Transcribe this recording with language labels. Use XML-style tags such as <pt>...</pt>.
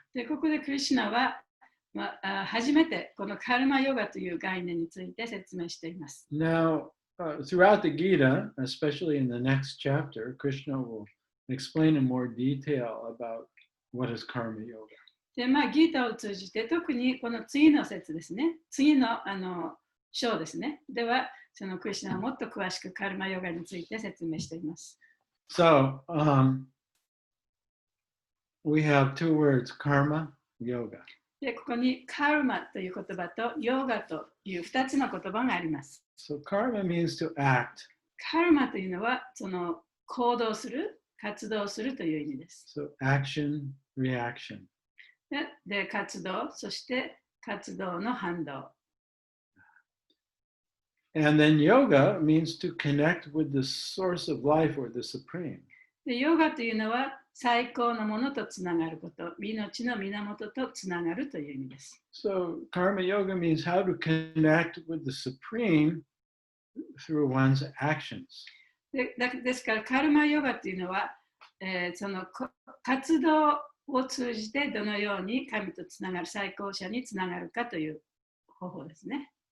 <ja>で、ここでクリシュナは、初めてこのカルマヨガという概念について説明しています。</ja> <en>Now, throughout the Gita, especially in the next chapter, Krishna will explain in more detail about what is karma yoga.</en> <ja>で、ギータを通じて、特にこの次の説ですね、次の章ですね。では、そのクリシュナはもっと詳しくカルマヨガについて説明しています。</ja> <en>So, we have two words, karma, yoga.</en> <ja>で、ここにカルマという言葉とヨガという2つの言葉があります。</ja> <en>So, karma means to act.</en> <ja>カルマというのは、その行動する、活動するという意味です。</ja> <en>So, action, reaction.</en> <ja>で、活動、そして活動の反動。</ja> <en>And then yoga means to connect with the source of life or the supreme.</en> <ja>で、ヨガというのは最高のものとつながること、命の源とつながるという意味です。</ja> <en>So karma yoga means how to connect with the supreme through one's actions.</en> <ja>ですから、カルマヨガというのは、その活動を通じてどのように神とつながる、最高者につながるかという方法ですね。</ja>